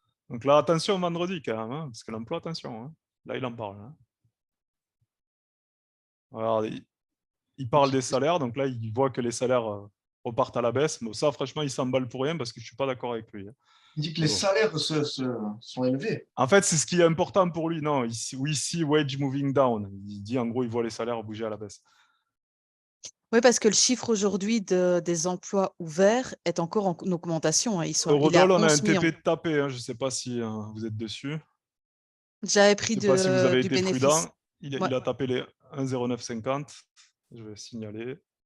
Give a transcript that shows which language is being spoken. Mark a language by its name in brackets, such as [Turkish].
[French] Donc là, attention vendredi quand même, hein, parce que l'emploi, attention. Hein. Là, il en parle. Hein. Alors, il parle des salaires, donc là, il voit que les salaires repartent à la baisse. Mais ça, franchement, il s'emballe pour rien parce que je ne suis pas d'accord avec lui. Hein. Il dit que les salaires sont élevés. En fait, c'est ce qui est important pour lui. [English] Non, we see wage moving down. [French] Il dit, en gros, il voit les salaires bouger à la baisse. Oui, parce que le chiffre aujourd'hui des emplois ouverts est encore en augmentation. Hein. Eurodol, on a un TP de tapé. Hein. Je ne sais pas si vous êtes dessus. J'avais pris je ne sais pas si vous avez du été bénéfice. prudent. Il a tapé les 1,0950. Je vais signaler.